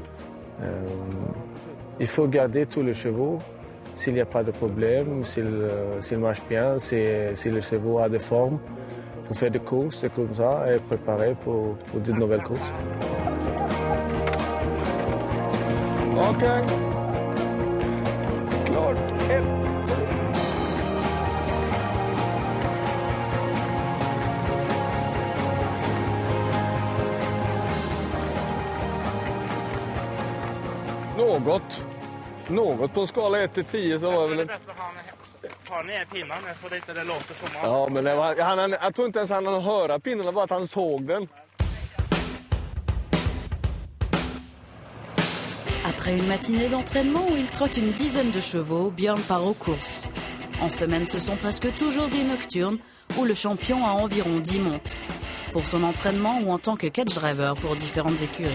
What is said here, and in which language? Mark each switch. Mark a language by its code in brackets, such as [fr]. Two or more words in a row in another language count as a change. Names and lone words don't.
[fr] Il faut garder tous les chevaux s'il n'y a pas de problème, s'il marche bien, si le chevaux a des formes pour faire des courses et comme ça et préparer pour de nouvelles courses. Ok. [sv] Klart. Något på en skala 1 till 10 så var väl en... Det är bättre att ha ner pinnarna för det inte låter så många. Ja, men jag tror inte ens han hörde pinnarna, bara att han såg den. [fr] Après une matinée d'entraînement où il trotte une dizaine de chevaux, Björn part aux courses. En semaine, ce sont presque toujours des nocturnes où le champion a environ 10 montes. Pour son entraînement ou en tant que catch driver pour différentes écuries.